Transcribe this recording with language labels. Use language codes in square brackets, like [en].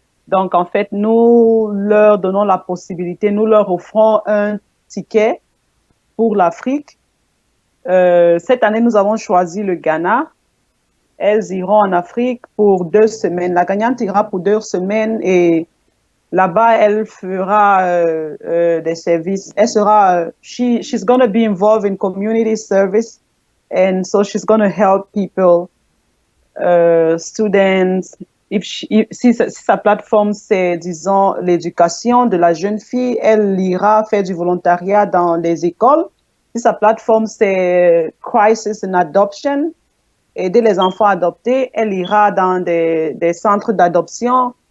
[fr] Donc, en fait, nous leur donnons la possibilité, nous leur offrons un ticket pour l'Afrique. Cette année, nous avons choisi le Ghana. Elles iront en Afrique pour 2 semaines. La gagnante ira pour 2 semaines et là-bas, elle fera des services. Elle sera, [en] she's going to be involved in community service and so she's going to help people, students. [fr] Si sa plateforme, c'est, disons, l'éducation de la jeune fille, elle ira faire du volontariat dans les écoles. Si sa plateforme, c'est Crisis in Adoption, aider les enfants adoptés, elle ira dans des centres d'adoption.